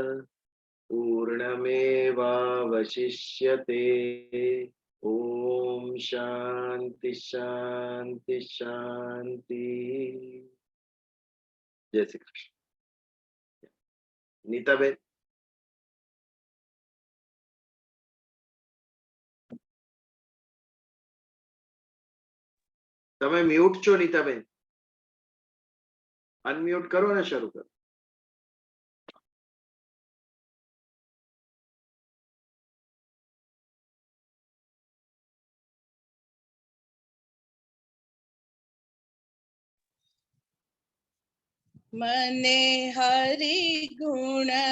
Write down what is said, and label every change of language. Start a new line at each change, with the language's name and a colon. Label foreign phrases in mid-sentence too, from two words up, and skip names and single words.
Sanskrit: पूर्णमेवावशिष्यते ओम शांति शांति शांति।
Gujarati: જય શ્રી કૃષ્ણ। नीताबेन તમે મ્યુટ છો નીતાબેન, અનમ્યુટ કરો ને શરૂ કરો. મને હરિ ગુણ